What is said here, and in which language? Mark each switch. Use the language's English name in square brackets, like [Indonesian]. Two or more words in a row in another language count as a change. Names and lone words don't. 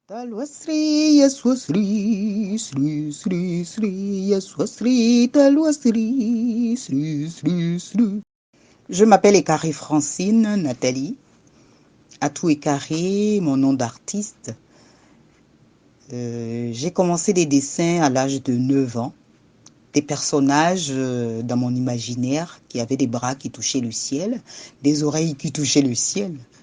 [French] Talwasri, yaswasri, sri, sri, sri, yaswasri, talwasri, sri, sri, sri. Je m'appelle Ekari Francine Nathalie. Atou Ekari, mon nom d'artiste. J'ai commencé des dessins à l'âge de 9 ans. Des personnages dans mon imaginaire qui avaient des bras qui touchaient le ciel, des oreilles qui touchaient le ciel.